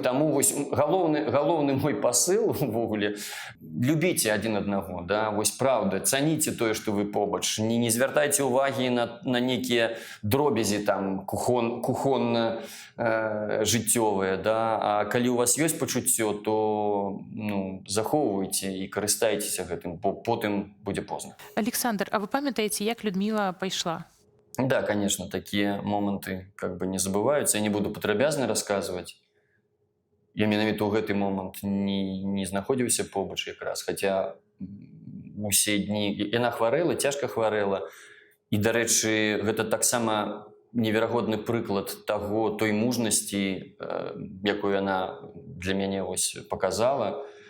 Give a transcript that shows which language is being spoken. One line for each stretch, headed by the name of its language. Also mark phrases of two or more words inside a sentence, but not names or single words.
Belarusian: Таму вось галоўны мой пасыл увогуле: любіце адзін аднаго, да, вось правда, цаніце тое, што вы побач, не звяртайце ўвагі на нейкія дробязі там кухонна жыццёвыя, да, а калі у вас ёсць пачуццё, то захоўвайце і карыстайцеся гэтым, бо потым будзе позна. Александр, а вы памятаеце, як Людміла пайшла?
Russian: Да, конечно, такие моменты как бы не забываются.
Belarusian: Я не буду падрабязна рассказывать. Я менавіта ў гэты момант не знаходзіўся побач якраз, хаця усе дні яна хварэла, цяжка хварэла. І, дарэчы, гэта таксама неверагодны прыклад той мужнасці, якую яна для мяне вось паказала.